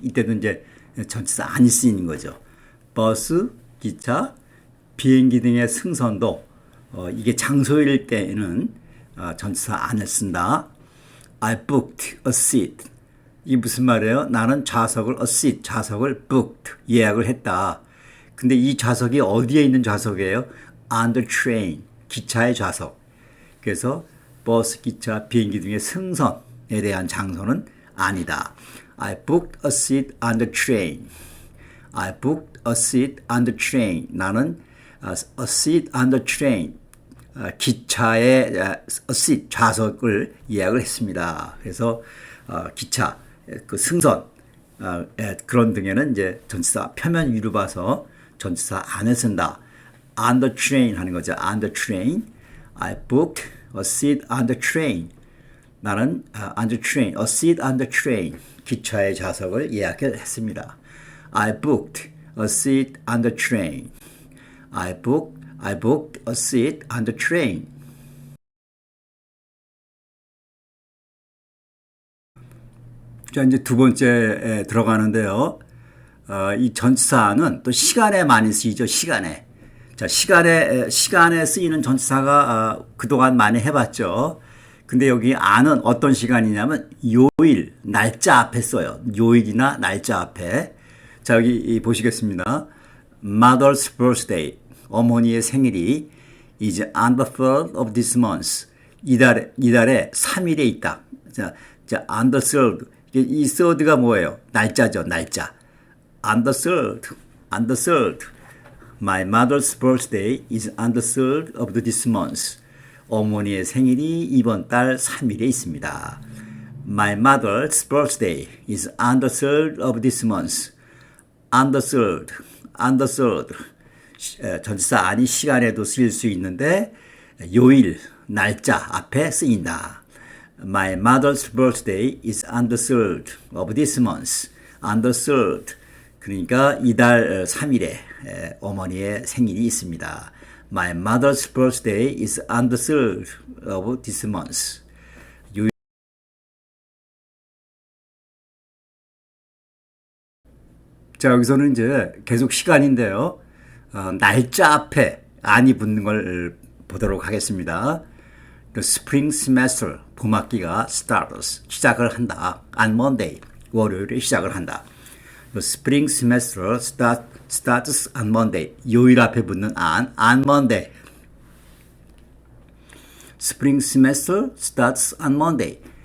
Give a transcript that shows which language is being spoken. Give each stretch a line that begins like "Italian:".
Korean: 이때도 이제 전치사 안이 쓰이는 거죠. 버스, 기차, 비행기 등의 승선도 이게 장소일 때는 전치사 안을 쓴다.
English: I booked a seat.
Korean: 이게 무슨 말이에요? 나는 좌석을 booked, 예약을 했다. 근데 이 좌석이 어디에 있는 좌석이에요?
English: On the train,
Korean: 기차의 좌석. 그래서 버스, 기차, 비행기 등의 승선에 대한 장소는 아니다.
English: I booked a seat on the train. I booked a seat on the train.
Korean: 나는
English: a seat on the train,
Korean: 기차의
English: a seat,
Korean: 좌석을 예약을 했습니다. 그래서 기차, 그 승선, 그런 등에는 이제 전치사 표면 위로 봐서 전치사 안을 쓴다.
English: On the train
Korean: 하는 거죠.
English: On the train. I booked a seat on the train.
Korean: 나는
English: on the train, a seat on the train.
Korean: 기차의 좌석을 예약했습니다.
English: I booked a seat on the train. I booked a seat on the train.
Korean: 자, 이제 두 번째 들어가는데요. 이 전치사는 또 시간에 많이 쓰이죠. 시간에. 자, 시간에 쓰이는 전치사가 그동안 많이 해봤죠. 근데 여기 안은 어떤 시간이냐면 요일, 날짜 앞에 써요. 요일이나 날짜 앞에. 자, 여기 보시겠습니다.
English: Mother's birthday,
Korean: 어머니의 생일이
English: is on the 3rd of this month.
Korean: 이달에 3일에 있다. 자,
English: on the 3rd.
Korean: 이 3rd가 뭐예요? 날짜죠, 날짜.
English: On the 3rd, on the 3rd. My mother's birthday is on the 3rd of this month.
Korean: 어머니의 생일이 이번 달 3일에 있습니다.
English: My mother's birthday is on the 3rd of this month. On the 3rd, on the 3rd.
Korean: 전치사 아니 시간에도 쓰일 수 있는데 요일, 날짜 앞에 쓰인다.
English: My mother's birthday is on the 3rd of this month. On the 3rd.
Korean: 그러니까 이달 3일에 어머니의 생일이 있습니다.
English: My mother's birthday is on the 3rd of this month.
Korean: 자, 여기서는 이제 계속 시간인데요. 날짜 앞에 안이 붙는 걸 보도록 하겠습니다.
English: The spring semester,
Korean: 봄학기가 시작을 한다.
English: On Monday,
Korean: 월요일에 시작을 한다.
English: The spring semester starts on Monday.
Korean: 요일 앞에 붙는
English: on Monday. Spring semester starts on Monday.